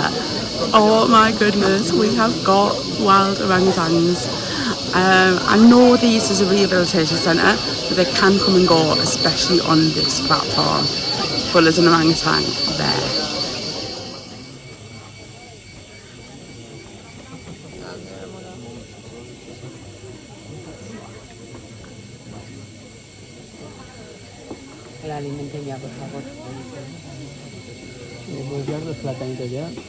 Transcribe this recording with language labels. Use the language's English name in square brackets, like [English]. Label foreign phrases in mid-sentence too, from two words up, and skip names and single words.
[English] Oh my goodness, we have got wild orangutans. I know this is a rehabilitation centre, but they can come and go, especially on this platform. But there's an orangutan there. [Spanish] La alimenten ya, por favor. Voy a los platanitos ya.